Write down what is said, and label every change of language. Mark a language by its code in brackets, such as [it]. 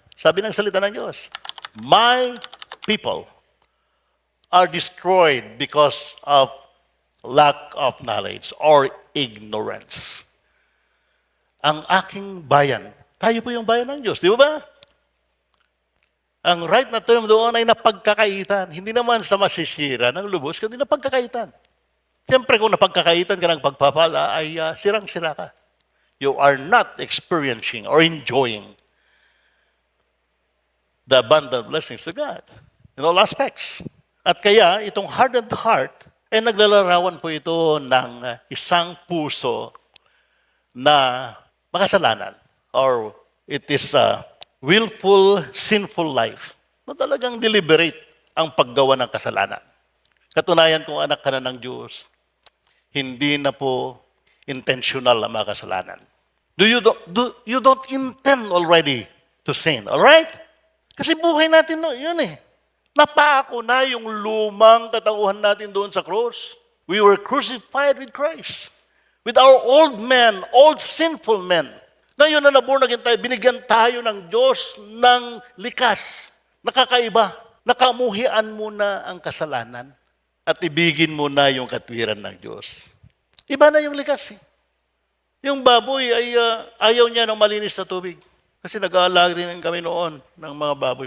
[tl] Sabi ng salita ng Diyos, [en] my people are destroyed because of lack of knowledge or ignorance. [tl] Ang aking bayan, tayo po yung bayan ng Diyos, di ba? Ang right na term doon ay napagkakaitan. Hindi naman sa masisira ng lubos, kundi napagkakaitan. Siyempre, kung napagkakaitan ka ng pagpapala, ay sirang-sira ka. [en] You are not experiencing or enjoying the abundant blessings of God in all aspects. [tl] At kaya, itong hardened heart, ay naglalarawan po ito ng isang puso na makasalanan. [en] Or it is a willful, sinful life [tl] na talagang deliberate ang paggawa ng kasalanan. Katunayan kung anak ka na ng Diyos, hindi na po intentional ang mga kasalanan. [en] You don't intend already to sin, all right? [tl] Kasi buhay natin yun eh. Napako na yung lumang katauhan natin doon sa cross. [en] We were crucified with Christ. With our old men, old sinful men. [tl] Ngayon na naborn again tayo, binigyan tayo ng Diyos ng likas, nakakaiba. Nakamuhian mo na ang kasalanan at ibigin mo na yung katwiran ng Diyos. Iba na yung likas eh. Yung baboy ay ayaw niya ng malinis na tubig. Kasi nag-aalaga rin kami noon ng mga baboy.